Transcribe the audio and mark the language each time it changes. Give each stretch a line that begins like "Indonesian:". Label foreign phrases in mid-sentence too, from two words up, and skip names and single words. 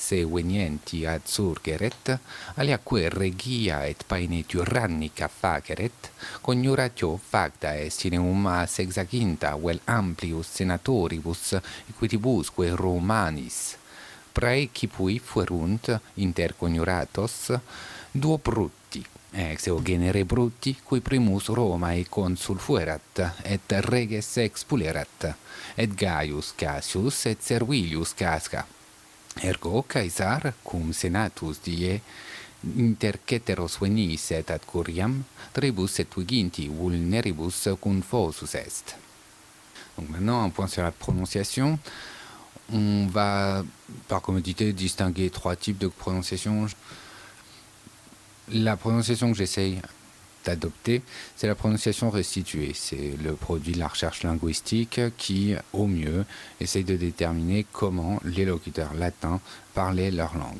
Latin: se venienti ad surgeret, aliaque regia et paene tyrannica faceret, coniuratio facta est in eum sexaginta vel amplius senatoribus equitibusque Romanis, praecipui fuerunt inter coniuratos duo brutti, ex eo genere brutti, cui primus Romae consul fuerat, et reges expulerat, et Gaius Cassius et Servilius Casca. Ergo Caesar, cum senatus die, inter ceteros venis et ad curiam, tribus et viginti vulneribus confusus est.
French: Donc maintenant, un point sur la prononciation. On va, par commodité, distinguer trois types de prononciation. La prononciation que j'essaye d'adopter, c'est la prononciation restituée. C'est le produit de la recherche linguistique qui, au mieux, essaye de déterminer comment les locuteurs latins parlaient leur langue.